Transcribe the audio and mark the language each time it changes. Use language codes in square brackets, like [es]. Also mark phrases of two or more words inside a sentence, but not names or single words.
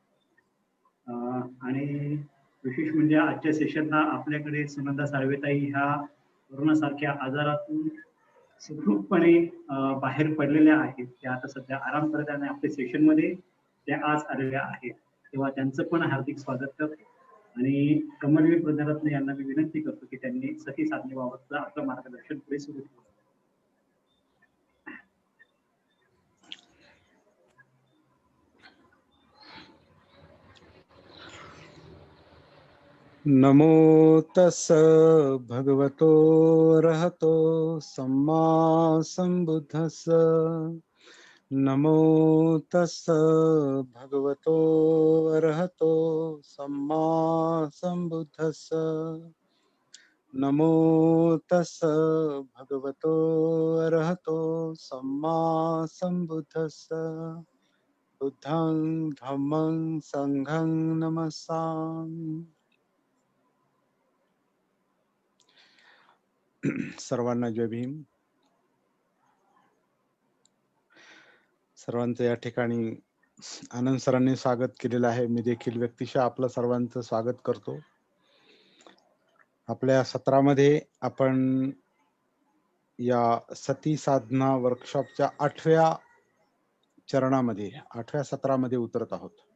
[mr] आणि विशेष म्हणजे आजच्या सेशनला आपल्याकडे सुनंदा साळवेताई ह्या कोरोनासारख्या आजारातून सुखरूपपणे बाहेर पडलेल्या आहेत. त्या आता सध्या आराम करत आहे आणि आपल्या सेशनमध्ये त्या आज आलेल्या आहेत. तेव्हा त्यांचं पण हार्दिक स्वागत करतो. आणि कमलवीर प्रजारत्न यांना मी विनंती करतो की त्यांनी सती साधनेबाबतचं आपलं मार्गदर्शन पुढे सुरू ठेवावं. [pi] नमो तस् भगवतो रहतो सम्मा संबुद्धस्स. नमो तस् भगवतो रहतो सम्मा संबुद्धस्स. नमो तस् भगवतो रहतो सम्मा संबुद्धस्स. बुद्धं धम्मं संघं नमस्सामि. [mr] सर्वांना जय भीम. सर्वांचं या ठिकाणी आनंद सरांनी स्वागत केलेलं आहे. मी देखील व्यक्तिशः आपलं सर्वांचं स्वागत करतो. आपल्या सत्रामध्ये आपण या सती साधना वर्कशॉपच्या 8व्या चरणामध्ये 8व्या सत्रामध्ये उतरत आहोत.